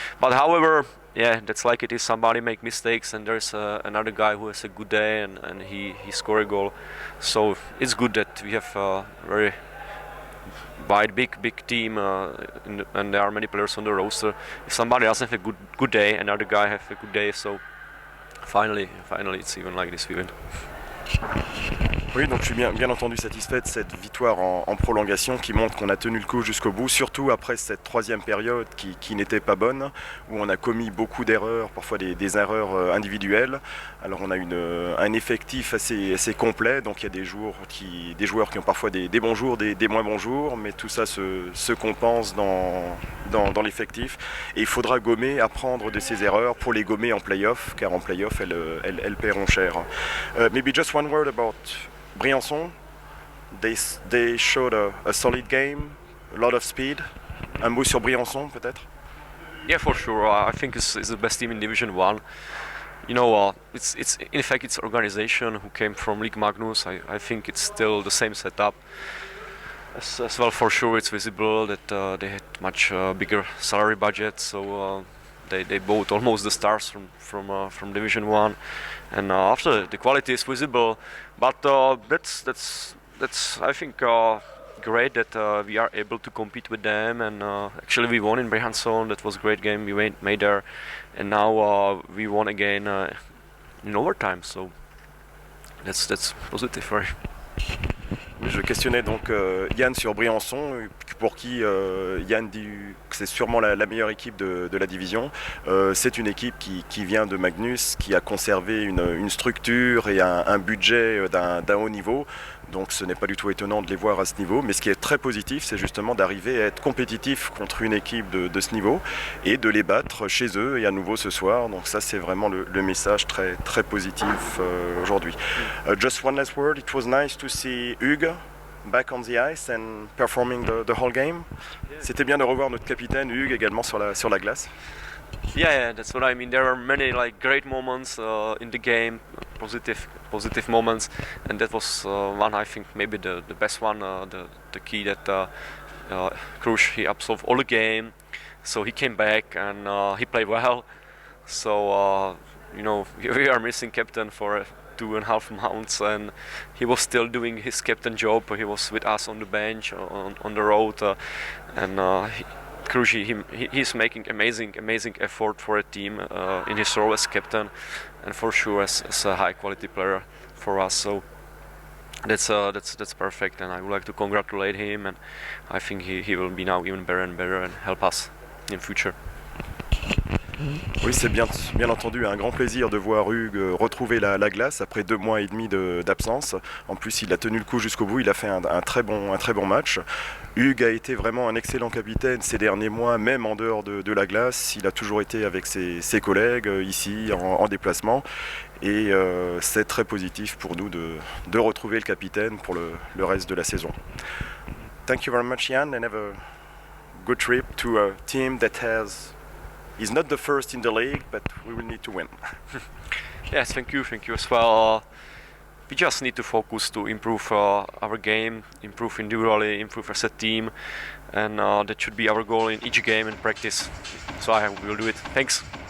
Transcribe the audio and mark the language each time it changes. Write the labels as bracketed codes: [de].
[en] But however, yeah, that's like it is. Somebody make mistakes and there's another guy who has a good day and he score a goal. So it's good that we have a very wide, big team and there are many players on the roster. If somebody else have a good day, another guy have a good day. So finally it's even like this we win. [fr] Oui, donc je suis bien entendu satisfait de cette victoire en prolongation qui montre qu'on a tenu le coup jusqu'au bout, surtout après cette troisième période qui n'était pas bonne, où on a commis beaucoup d'erreurs, parfois des erreurs individuelles. Alors on a un effectif assez complet, donc il y a des joueurs qui ont parfois des bons jours, des moins bons jours, mais tout ça se compense dans l'effectif. Et il faudra apprendre de ces erreurs pour les gommer en play-off, car en play-off elles paieront cher. [en] Maybe just one word about Briançon. They showed a solid game, a lot of speed. [fr] Un mot sur Briançon peut-être? [en] Yeah, for sure. I think it's the best team in Division One. You know, it's in fact it's organization who came from League Magnus. I think it's still the same setup. As well, for sure, it's visible that they had much bigger salary budget, so they bought almost the stars from Division One, and after the quality is visible. But that's I think great that we are able to compete with them, and actually we won in Briançon. That was a great game we made there, and now we won again in overtime. So that's positive, right? [fr] Je questionnais donc Yann sur Briançon, pour qui Yann dit que c'est sûrement la meilleure équipe de la division. C'est une équipe qui vient de Magnus, qui a conservé une structure et un budget d'un haut niveau. Donc ce n'est pas du tout étonnant de les voir à ce niveau, mais ce qui est très positif, c'est justement d'arriver à être compétitif contre une équipe de ce niveau et de les battre chez eux et à nouveau ce soir. Donc ça c'est vraiment le message très positif aujourd'hui. [en] Just one last word, it was nice to see Hugues back on the ice and performing the whole game. [fr] C'était bien de revoir notre capitaine Hugues également sur la glace. [en] Yeah, that's what I mean. There are many great moments in the game, positive moments, and that was one. I think maybe the best one. The key that Krush, he absorbed all the game, so he came back and he played well. So you know, we are missing captain for 2.5 months, and he was still doing his captain job. He was with us on the bench, on the road, and Krushi, he's making amazing effort for a team in his role as captain, and for sure as a high quality player for us. So that's perfect, and I would like to congratulate him, and I think he will be now even better and better and help us in future. [fr] Oui, c'est bien entendu un grand plaisir de voir Hugues retrouver la glace après 2 mois et demi d'absence. En plus, il a tenu le coup jusqu'au bout, il a fait un très bon match. Hugues a été vraiment un excellent capitaine ces derniers mois, même en dehors de la glace. Il a toujours été avec ses collègues ici en déplacement. Et c'est très positif pour nous de retrouver le capitaine pour le reste de la saison. [en] Thank you very much, Jan, and have a good trip to a team that is not the first in the league, but we will need to win. Yes, thank you as well. We just need to focus to improve our game, improve individually, improve as a team, and that should be our goal in each game and practice. So I will do it. Thanks.